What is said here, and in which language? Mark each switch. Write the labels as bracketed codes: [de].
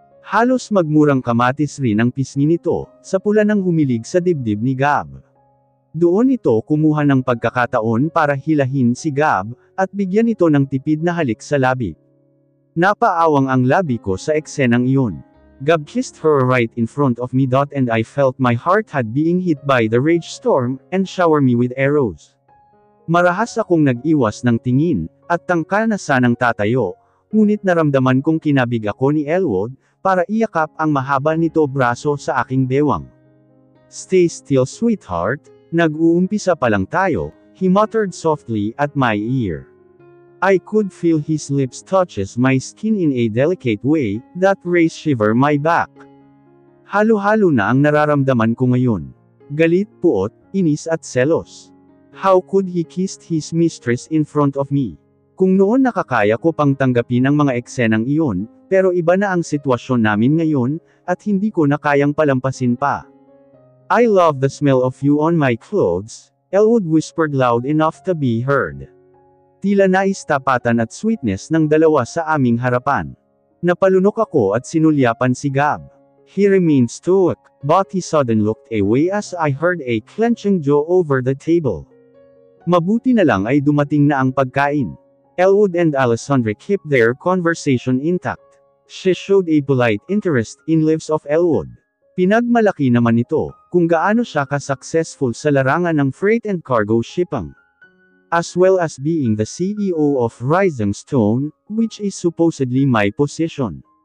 [tl] Halos magmurang kamatis rin ang pisngi nito, sa pula ng humilig sa dibdib ni Gab. Doon ito kumuha ng pagkakataon para hilahin si Gab, at bigyan ito ng tipid na halik sa labi. Napaawang ang labi ko sa eksenang iyon. [en] Gab kissed her right in front of me. And I felt my heart had being hit by the rage storm, and shower me with arrows. [tl] Marahas akong nag-iwas ng tingin, at tangka na sanang tatayo, ngunit naramdaman kong kinabig ako ni Elwood, para iyakap ang mahaba nito braso sa aking bewang. [en] Stay still sweetheart, [tl] nag-uumpisa pa lang tayo, [en] he muttered softly at my ear. I could feel his lips touches my skin in a delicate way, that raised shiver my back. [tl] Halo-halo na ang nararamdaman ko ngayon. Galit, puot, inis at selos. [en] How could he kiss his mistress in front of me? [tl] Kung noon nakakaya ko pang tanggapin ang mga eksenang iyon, pero iba na ang sitwasyon namin ngayon, at hindi ko na kayang palampasin pa. [en] I love the smell of you on my clothes, Elwood whispered loud enough to be heard. [tl] Tila nais tapatan at sweetness ng dalawa sa aming harapan. Napalunok ako at sinulyapan si Gab. [en] He remained stoic, but he suddenly looked away as I heard a clenching jaw over the table. [tl] Mabuti na lang ay dumating na ang pagkain. [en] Elwood and Alessandra kept their conversation intact. She showed a polite interest in lives of Elwood. [tl] Pinagmalaki naman ito, kung gaano siya ka-successful sa larangan ng [en] freight and cargo shipping. As well as being the CEO of Rising Stone, which is supposedly my position.